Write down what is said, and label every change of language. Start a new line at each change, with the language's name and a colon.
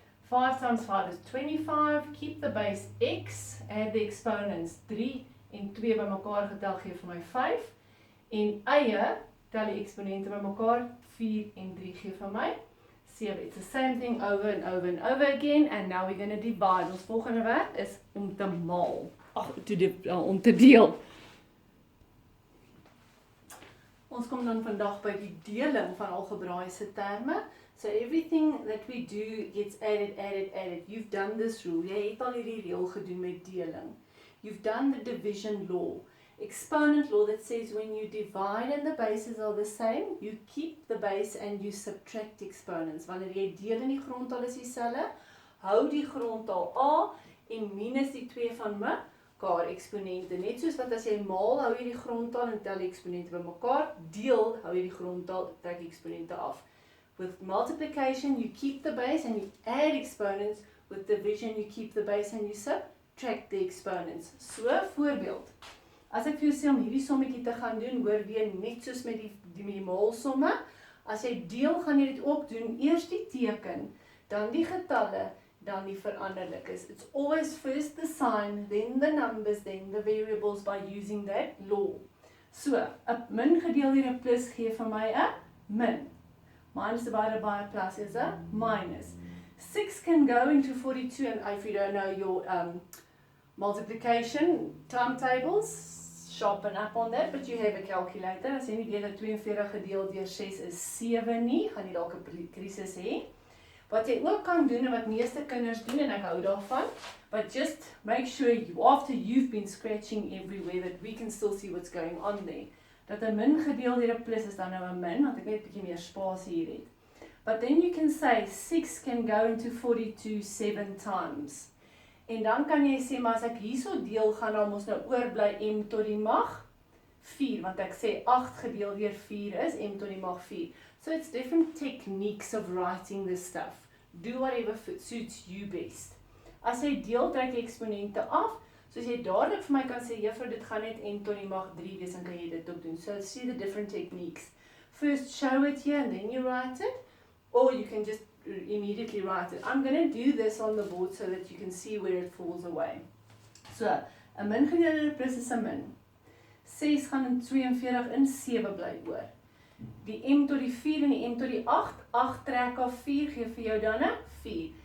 English: 5 times 5 is 25. Keep the base x, add the exponents 3
Afrikaans: en 2 bymekaar getel gee vir my 5. En eie, tel die eksponente bymekaar, 4 en 3 gee vir my 7.
English: It's the same thing over and over and over again. And now we're going to divide.
Afrikaans: Ons volgende werk is om te maal. Om te deel. Ons kom dan vandag by die deling van algebraiese terme.
English: So everything that we do gets added, added, added. You've done this rule.
Afrikaans: Jy het al hierdie reël gedoen met deling.
English: You've done the division law. Exponent law that says when you divide and the bases are the same, you keep the base and you subtract exponents.
Afrikaans: Wanneer jy deel en die grondtal is dieselfde, hou die grondtal A en minus die 2 van mekaar eksponente. Net soos wat as jy maal, hou jy die grondtal en tel die eksponente bymekaar, deel, hou jy die grondtal, trek die eksponente af.
English: With multiplication, you keep the base and you add exponents. With division, you keep the base and you subtract the exponents.
Afrikaans: So, voorbeeld. As ek vir jou sê om hierdie sommetjie te gaan doen, hoor weer net soos met die maalsomme. As jy deel, gaan jy dit ook doen. Eers die teken, dan die getalle, dan die veranderlikes.
English: It's always first the sign, then the numbers, then the variables by using that law.
Afrikaans: So, 'n min gedeel deur 'n plus gee vir my 'n min.
English: Minus divided by a plus is a minus. 6 can go into 42, and if you don't know your multiplication timetables, sharpen up on that, but you have a calculator.
Afrikaans: As jy nie weet dat 42 gedeeld deur 6 is 7 nie, gaan jy dalk 'n krisis hê. Wat jy ook kan doen, en wat meeste kinders doen, en ek hou daarvan,
English: but just make sure after you've been scratching everywhere that we can still see what's going on there.
Afrikaans: Dat 'n min gedeel deur 'n plus is dan nou 'n min, want ek net 'n bietjie meer spasie hier het.
English: But then you can say 6 can go into 42 7 times.
Afrikaans: En dan kan jy sê, maar as ek hierso deel, gaan dan mos nou oorbly m tot die mag 4, want ek sê 8 gedeel deur 4 is m tot die mag 4.
English: So it's different techniques of writing this stuff. Do whatever suits you best.
Afrikaans: As jy deel, trek jy eksponente af, soos jy dadelik vir my kan sê, juffrou, dit gaan net m tot die mag 3 wees, en kan jy dit ook doen.
English: So see the different techniques. First show it here, and then you write it, or you can just immediately write it. I'm going to do this on the board so that you can see where it falls away.
Afrikaans: So, 'n min gedeel deur 'n plus is 'n min. 6 gaan in 42 in 7 bly oor. Die m tot die 4 en die m tot die 8, 8 trek af 4 gee vir jou dan 'n 4.